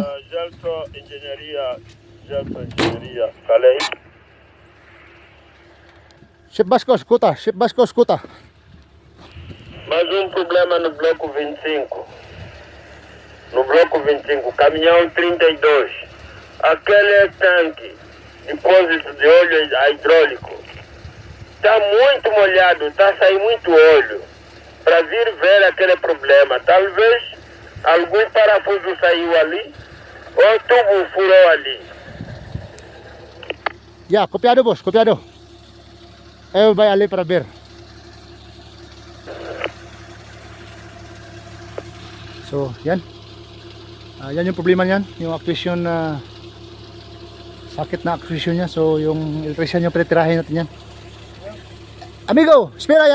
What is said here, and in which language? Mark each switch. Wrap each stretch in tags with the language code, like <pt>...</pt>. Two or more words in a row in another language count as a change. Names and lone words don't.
<pt>Gelto Engenharia, falei. Chef Basco, escuta. Mais problema no bloco 25. No bloco 25, caminhão 32. Aquele tanque, depósito de óleo hidráulico, está muito molhado, está saindo muito óleo. Para vir ver aquele problema, talvez algum parafuso saiu ali ou tubo furou ali. Ya, copiado boss, copiado. Vai ali para ver.</pt> <tl>So, yan. Yan yung problema niyan, yung actuation na sakit na actuation niya. So yung electrician yung pretirahin natin yan.</tl> <pt>Amigo, espera ya.</pt>